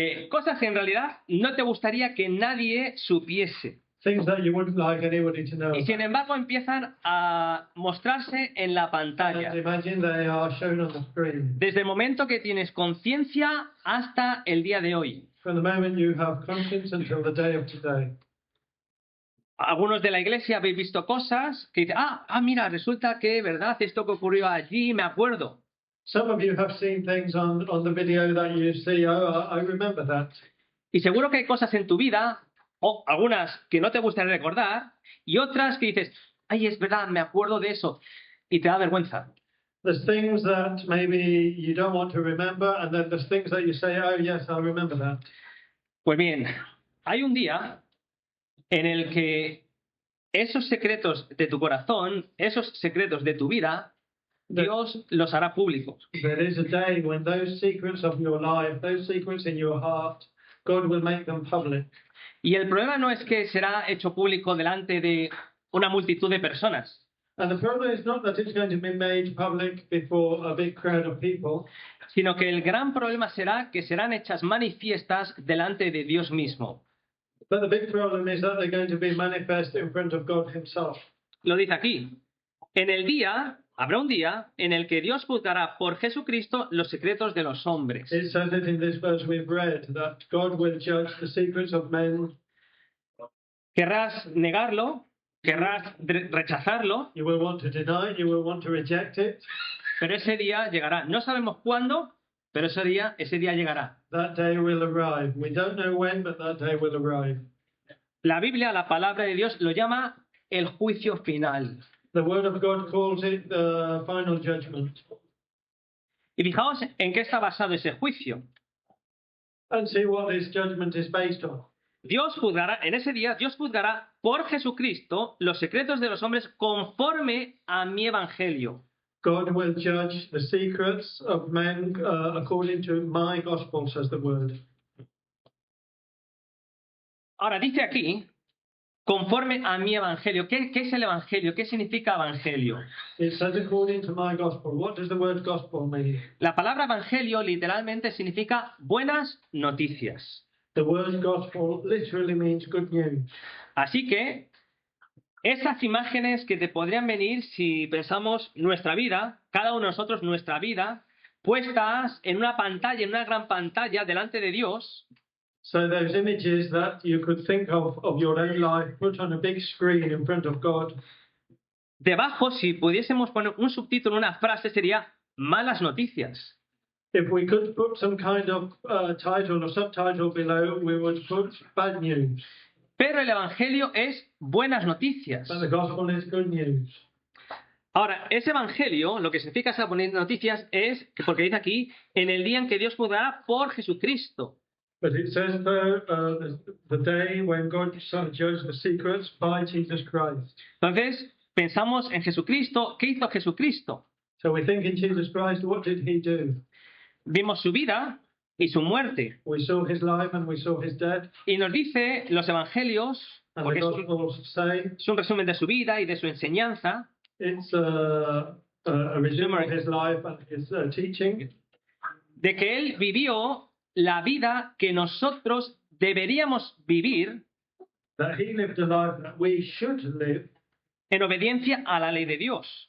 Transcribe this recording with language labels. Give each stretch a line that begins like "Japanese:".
Spanish: Cosas que en realidad no te gustaría que nadie supiese.
English: Things that you wouldn't like anybody to know.
Spanish: Y sin embargo empiezan a mostrarse en la pantalla.
English: And imagine they are shown on the screen.
Spanish: Desde el momento que tienes conciencia hasta el día de hoy.
English: From the moment you have conscience until the day of today.
Spanish: Algunos de la iglesia habéis visto cosas que dicen, mira, resulta que, ¿verdad? Esto que ocurrió allí, me acuerdo.
English: Some of you have seen things on the video that you see, I remember that.
Spanish: Y seguro que hay cosas en tu vida, o algunas que no te gustaría recordar, y otras que dices, es verdad, me acuerdo de eso, y te da vergüenza.
English: There's things that maybe you don't want to remember, and then there's things that you say, oh yes, I remember that.
Spanish: Pues bien, hay un día en el que esos secretos de tu corazón, esos secretos de tu vida, Dios los hará públicos.
English: There is a day when those secrets of your life, those secrets in your heart, God will make them public.
Spanish: Y el problema no es que será hecho público delante de una multitud de personas.
English: And the problem is not that it's going to be made public before a big crowd of people.
Spanish: Sino que el gran problema será que serán hechas manifiestas delante de Dios mismo.
English: But the big problem is that they're going to be manifest in front of God himself.
Spanish: Lo dice aquí. En el día habrá un día en el que Dios juzgará por Jesucristo los secretos de los hombres.
English: It says it in this verse we've read that God will judge the secrets of men.
Spanish: Querrás negarlo, querrás rechazarlo,
English: You will want to deny it, you will want to reject it.
Spanish: pero ese día llegará. No sabemos cuándo, pero ese día llegará.
English: That day will arrive. We don't know when, but that day will arrive.
Spanish: La Biblia, la palabra de Dios, lo llama el juicio final.
English: The word of God calls it the final judgment.
Spanish: Y fijaos en qué está basado ese juicio.
English: And see what this judgment is based on.
Spanish: Dios juzgará, en ese día, Dios juzgará por Jesucristo los secretos de los hombres conforme a mi evangelio.
English: God will judge the secrets of men according to my gospel, says the word.
Spanish: Ahora dice aquí, conforme a mi evangelio. ¿Qué es el evangelio? ¿Qué significa evangelio?
English: It says according to my gospel. What does the word gospel mean?
Spanish: La palabra evangelio literalmente significa buenas noticias.
English: The word gospel literally means good news.
Spanish: Así que esas imágenes que te podrían venir si pensamos nuestra vida, cada uno de nosotros nuestra vida, puestas en una pantalla, en una gran pantalla delante de Dios.
English: So those images that you could think of your own life put on a big screen in front of God.
Spanish: Debajo, si pudiésemos poner un subtítulo, una frase, sería malas noticias.
English: If we could put some kind of title or subtitle below, we would put bad news.
Spanish: Pero el evangelio es buenas noticias.
English: But the gospel is good news.
Spanish: Ahora, ese evangelio, lo que significa esas buenas noticias es, porque dice aquí, en el día en que Dios juzgará por Jesucristo.
English: But it says there, the day when God shall judge the secrets by Jesus Christ.
Spanish: Entonces, pensamos en Jesucristo. ¿Qué hizo Jesucristo?
English: So we think in Jesus Christ, what did he do?
Spanish: Vimos su vida y su muerte.
English: We saw his life and we saw his death.
Spanish: Y nos dice los evangelios,
English: And
Spanish: porque
English: the Gospels say
Spanish: es un resumen de su vida y de su enseñanza,
English: it's a resume of his life and his teaching,
Spanish: de que él vivió la vida que nosotros deberíamos vivir
English: that he lived a life that we should live
Spanish: en obediencia a la ley de Dios.